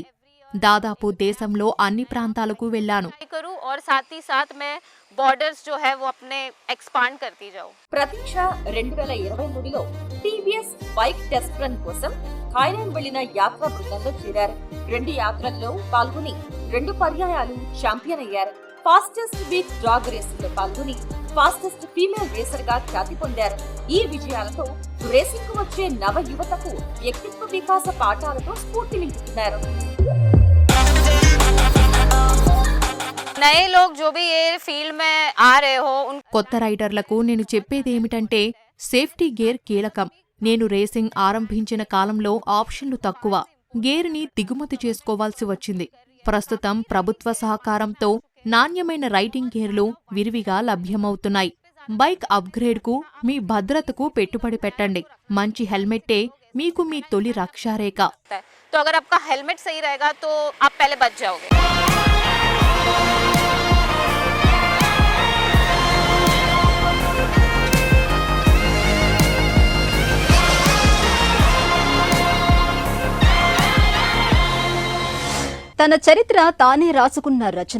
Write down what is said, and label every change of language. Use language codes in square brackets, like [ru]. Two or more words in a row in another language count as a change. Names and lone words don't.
[te] దాదాపు దేశంలో అన్ని ప్రాంతాలకు వెళ్లాను. [hi] और साथ ही साथ मैं बॉर्डर्स जो है वो अपने एक्सपांड करती जाऊं। [te] ప్రతీక్ష 2023లో TVS [en] bike test run [te] కోసం థాయిలాండ్ వెళ్లిన యాత్రా బృందంలో చేరారు. 2 యాత్రల్లో పాల్గొని 2 పర్యాయాలు ఛాంపియన్ అయ్యారు. [en] fastest week drag [te] రేసులో పాల్గొని [en] fastest female racer [te] గా ఖ్యాతి పొందారు. ఈ విజయాలతో రేసింగ్ కు వచ్చే నవ యువతకు వ్యక్తిత్వ వికాస పాఠాలతో స్ఫూర్తి నింపుతున్నారు. [hi] नए लोग जो भी ये फील्ड में आ रहे हो [te] కొత్త రైడర్లకు నేను చెప్పేదేమిటంటే [en] safety gear [te] కీలకం. నేను రేసింగ్ ఆరంభించిన కాలంలో ఆప్షన్లు తక్కువ. గేర్ని దిగుమతి చేసుకోవాల్సి వచ్చింది. ప్రస్తుతం ప్రభుత్వ సహకారంతో నాణ్యమైన [en] riding gears [te] విరివిగా లభ్యమవుతున్నాయి. బైక్ అప్గ్రేడ్కు, మీ భద్రతకు పెట్టుబడి పెట్టండి. మంచి హెల్మెట్టే మీకు మీ తొలి రక్షారేఖ. [hi] तो अगर आपका हेलमेट सही रहेगा तो आप पहले बच जाओगे। [te] తన చరిత్ర తానే రాసుకున్న రచన.